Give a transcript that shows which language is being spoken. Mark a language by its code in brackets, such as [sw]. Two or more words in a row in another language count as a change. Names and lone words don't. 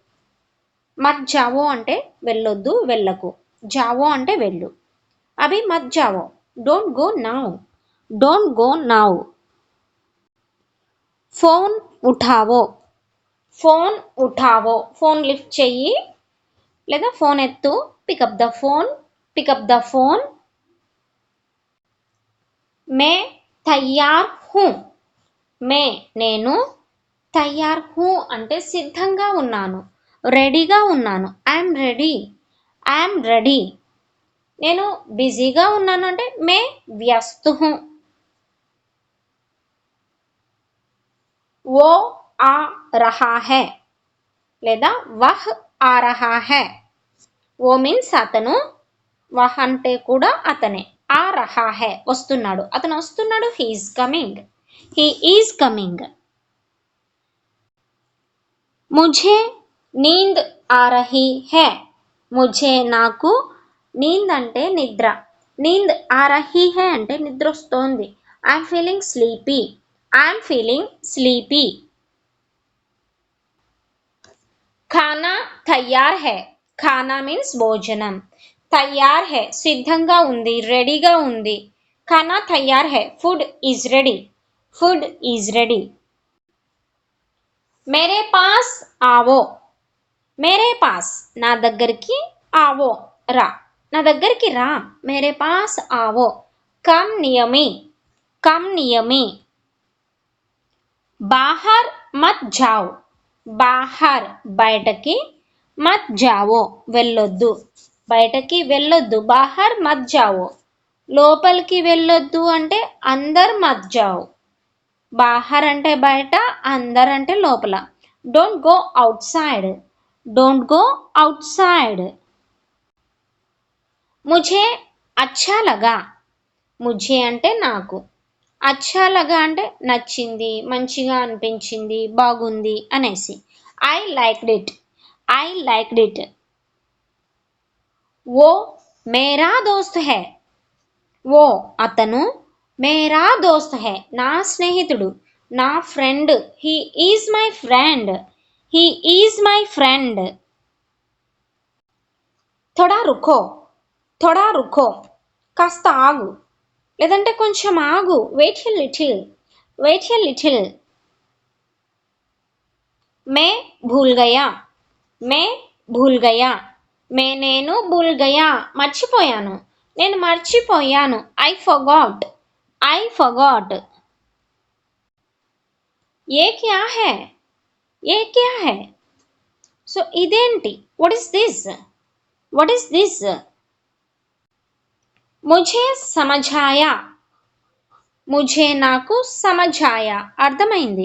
[hi] मत जाओ [te] అంటే వెళ్ళొద్దు, వెళ్ళకు. జావో అంటే వెళ్ళు. [hi] अभी मत जाओ, [en] Don't go now, don't go now. [hi] फ़ोन उठाओ, फ़ोन उठाओ, [te] ఫోన్ లిఫ్ట్ చెయ్యి లేదా ఫోన్ ఎత్తు. [en] Pick up the phone, pick up the phone. [hi] मैं तैयार हूँ, मैं [te] నేను, [hi] तैयार हूँ [te] అంటే సిద్ధంగా ఉన్నాను, రెడీగా ఉన్నాను. [en] I'm ready, I'm ready. [te] నేను బిజీగా ఉన్నాను అంటే [hi] मैं व्यस्त हूँ. वो आ रहा है లేదా वह आ रहा है. [te] ఓ మీన్స్ అతను, వహ్ అంటే కూడా అతనే, [hi] आ रहा है [te] వస్తున్నాడు, అతను వస్తున్నాడు. [en] He is coming, he is coming. [hi] मुझे नींद आ रही है, मुझे [te] నాకు, నీంద్ అంటే నిద్ర, [hi] नींद आ रही है [te] అంటే నిద్ర వస్తోంది. [en] I'm feeling sleepy, I'm feeling sleepy. [hi] खाना तैयार है, [te] ఖానా మీన్స్ భోజనం, [hi] तैयार है [te] సిద్ధంగా ఉంది, రెడీగా ఉంది. [hi] खाना तैयार है, [en] Food is ready, food is ready. [hi] मेरे पास आओ, मेरे पास [te] నా దగ్గరికి, ఆవో రా, నా దగ్గరికి రా. [hi] मेरे पास आओ. [en] come near me, come near me. [hi] बाहर मत जाओ, [te] బాహర్ బయటకి, [hi] मत जाओ [te] వెళ్ళొద్దు, బయటకి వెళ్ళొద్దు. [hi] बाहर मत जाओ, [te] లోపలికి వెళ్ళొద్దు అంటే [hi] अंदर मत जाओ. [te] బాహర్ అంటే బయట, అందర్ అంటే లోపల. [en] Don't go outside, don't go outside. [hi] मुझे अच्छा लगा, मुझे [te] అంటే నాకు, [hi] अच्छा लगा [te] అంటే నచ్చింది, మంచిగా అనిపించింది, బాగుంది అనేసి. [en] I liked it, I liked it. [hi] वो मेरा दोस्त है, वो [te] అతను, [hi] मेरा दोस्त है [te] నా స్నేహితుడు, నా ఫ్రెండ్. [en] He is my friend, he is my friend. [hi] थोड़ा रुको, थोड़ा रुको [te] కాస్త ఆగు లేదంటే కొంచెం ఆగు. [en] Wait a little, wait a little. [hi] मैं भूल गया, मैं भूल गया, [te] నేను [hi] भूल गया [te] మర్చిపోయాను, నేను మర్చిపోయాను. [en] I forgot, I forgot. [hi] ये क्या है, ये क्या है. [te] సో ఇదేంటి, [en] What is this, what is this. [hi] मुझे समझाया, मुझे [te] నాకు, సమఝాయా అర్థమైంది.